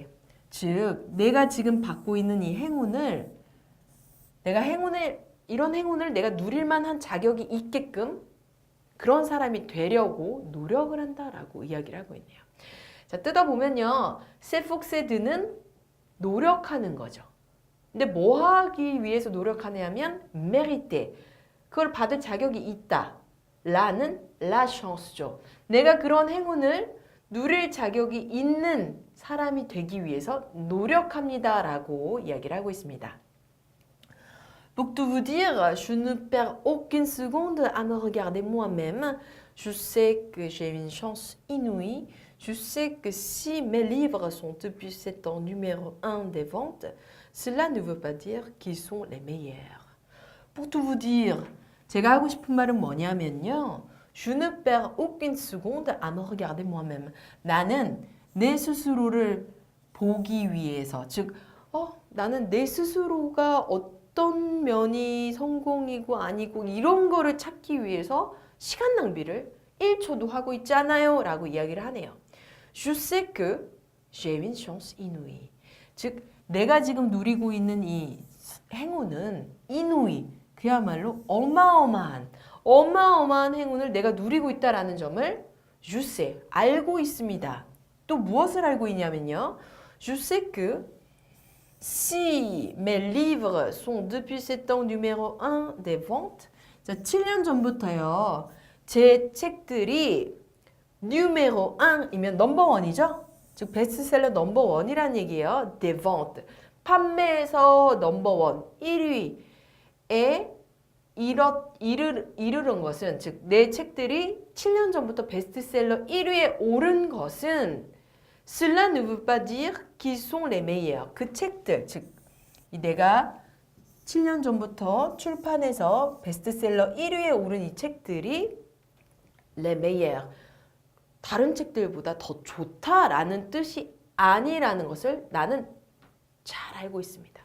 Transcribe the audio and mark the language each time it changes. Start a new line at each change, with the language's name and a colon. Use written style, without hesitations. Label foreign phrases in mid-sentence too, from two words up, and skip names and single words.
Korean: 즉, 내가 지금 받고 있는 이 행운을 이런 행운을 내가 누릴 만한 자격이 있게끔 그런 사람이 되려고 노력을 한다라고 이야기를 하고 있네요. 자, 뜯어보면요. s'efforcer는 노력하는 거죠. 근데 뭐 하기 위해서 노력하냐면 mériter, 그걸 받을 자격이 있다. 라는
French: la chance
Korean: 죠. 내가 그런 행운을 누릴 자격이 있는 사람이 되기 위해서 노력합니다. 라고 이야기를 하고 있습니다.
French: Pour tout vous dire, je ne perds aucune seconde à me regarder moi-même. Je sais que j'ai une chance inouïe. Je sais que si mes livres sont depuis 7 ans numéro 1 des ventes, cela ne veut pas dire qu'ils sont les meilleurs. Pour tout vous dire,
Korean: 제가 하고 싶은 말은 뭐냐면요.
French: Je ne perds aucune seconde à me regarder moi-même.
Korean: 나는 내 스스로를 보기 위해서, 즉, 나는 내 스스로가 어떤 면이 성공이고 아니고 이런 거를 찾기 위해서 시간 낭비를 1초도 하고 있지 않아요. 라고 이야기를 하네요.
French: Je sais que j'ai une chance inouïe.
Korean: 즉, 내가 지금 누리고 있는 이 행운은 inouï, 그야말로 어마어마한 행운을 내가 누리고 있다라는 점을
French: je sais,
Korean: 알고 있습니다. 또 무엇을 알고 있냐면요.
French: Je sais que si mes livres sont depuis 7 ans numéro 1 des ventes,
Korean: 자, 7년 전부터요. 제 책들이 numéro 1이면 넘버1이죠. 즉 베스트셀러 넘버1이라는 얘기예요.
French: des ventes.
Korean: 판매에서 넘버1, 1위에 이르는 것은, 즉 내 책들이 7년 전부터 베스트셀러 1위에 오른 것은
French: Cela ne veut pas dire qu'ils sont les meilleurs.
Korean: 그 책들, 즉 내가 7년 전부터 출판해서 베스트셀러 1위에 오른 이 책들이
French: les meilleurs,
Korean: 다른 책들보다 더 좋다라는 뜻이 아니라는 것을 나는 잘 알고 있습니다.